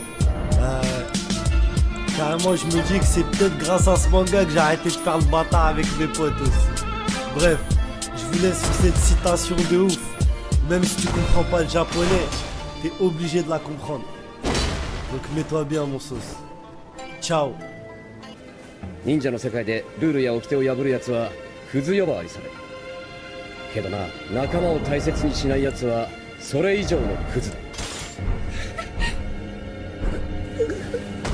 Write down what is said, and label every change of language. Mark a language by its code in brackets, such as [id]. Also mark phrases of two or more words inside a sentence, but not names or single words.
[fr] Carrément je me dis que c'est peut-être grâce à ce manga que j'ai arrêté de faire le bâtard avec mes potes aussi. Bref, je vous laisse sur cette citation de ouf. Même si tu comprends pas le japonais, t'es obligé de la comprendre. Donc mets-toi bien mon sauce. Ciao. [ja] 忍者の世界でルールや掟を破るやつはクズ呼ばわりされるけどな、仲間を大切にしないやつはそれ以上のクズだ。